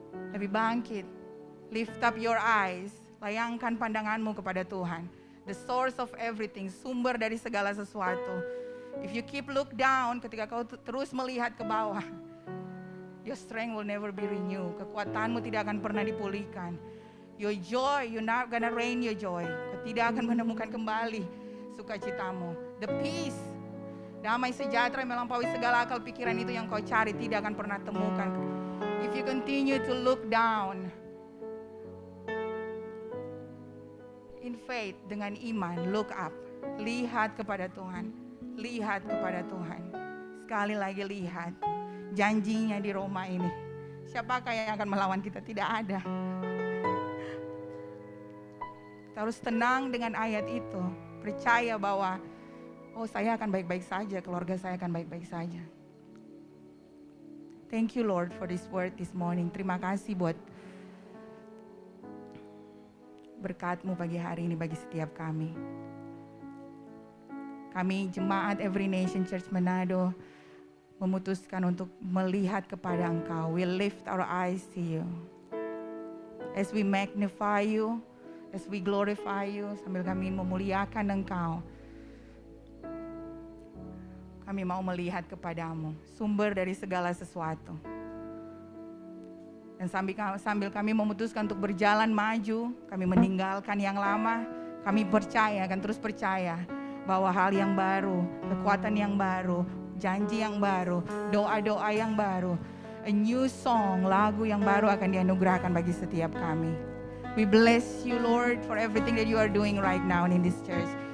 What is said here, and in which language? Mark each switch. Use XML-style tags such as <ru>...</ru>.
<id>Lebih bangkit,</id> <en>lift up your eyes,</en> <id>layangkan pandanganmu kepada Tuhan.</id> <en>The source of everything,</en> <id>sumber dari segala sesuatu.</id> <en>If you keep look down,</en> <id>ketika kau terus melihat ke bawah,</id> <en>your strength will never be renewed.</en> <id>Kekuatanmu tidak akan pernah dipulihkan.</id> <en>Your joy, you're not gonna reign your joy.</en> <id>Kau tidak akan menemukan kembali sukacitamu.</id> <en>The peace,</en> <id>damai sejahtera yang melampaui segala akal pikiran itu yang kau cari tidak akan pernah temukan.</id> <en>If you continue to look down in faith,</en> <id>dengan iman,</id> <en>look up,</en> <id>lihat kepada Tuhan, lihat kepada Tuhan. Sekali lagi lihat janjinya di Roma ini. Siapakah yang akan melawan kita? Tidak ada. Kita harus tenang dengan ayat itu, percaya bahwa saya akan baik-baik saja, keluarga saya akan baik-baik saja.</id> <en>Thank you Lord for this word this morning.</en> <id>Terima kasih buat berkat-Mu pagi hari ini bagi setiap kami. Kami jemaat Every Nation Church Manado memutuskan untuk melihat kepada Engkau.</id> <en>We lift our eyes to you. As we magnify you, as we glorify you,</en> <id>sambil kami memuliakan Engkau, kami mau melihat kepadamu, sumber dari segala sesuatu. Dan sambil kami memutuskan untuk berjalan maju, kami meninggalkan yang lama, kami percaya, akan terus percaya bahwa hal yang baru, kekuatan yang baru, janji yang baru, doa-doa yang baru,</id> <en>a new song,</en> <id>lagu yang baru akan dianugerahkan bagi setiap kami.</id> <en>We bless you Lord for everything that you are doing right now in this church.</en>